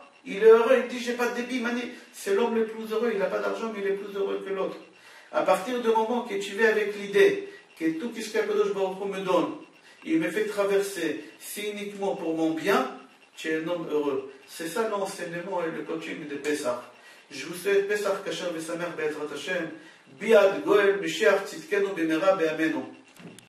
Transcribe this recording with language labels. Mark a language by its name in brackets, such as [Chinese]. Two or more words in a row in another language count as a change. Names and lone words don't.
[French] Il est heureux, il dit j'ai pas de débit, c'est l'homme le plus heureux, il n'a pas d'argent, mais il est plus heureux que l'autre. À partir du moment que tu vis avec l'idée que tout ce qu' [Hebrew] הקדוש ברוך הוא [French] me donne, il me fait traverser, c'est uniquement pour mon bien, tu es un homme heureux. C'est ça l'enseignement et le coaching de Pessah. Je vous souhaite [Hebrew] פסח כשר ושמח בעזרת השם, ביאת גואל משיח צדקנו במהרה בימינו.